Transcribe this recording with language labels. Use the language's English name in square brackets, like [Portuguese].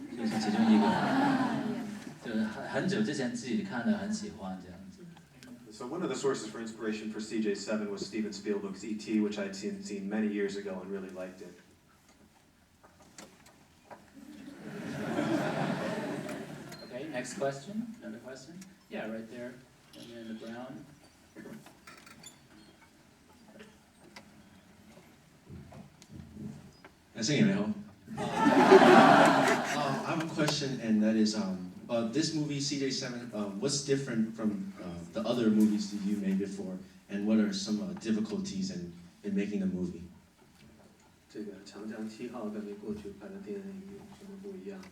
[Chinese] 就是其中一个，就是很久之前自己看的，很喜欢这样子。 [English] So one of the sources for inspiration for CJ7 was Steven Spielberg's E.T., which I'd seen many years ago and really liked it. Okay, next question. Another question? Yeah, right there, in the brown. I have a question, and that is, this movie CJ7, what's different from the other movies that you made before, and what are some difficulties in making the movie? [Chinese] 这个长江7号跟你过去拍的电影有什么不一样？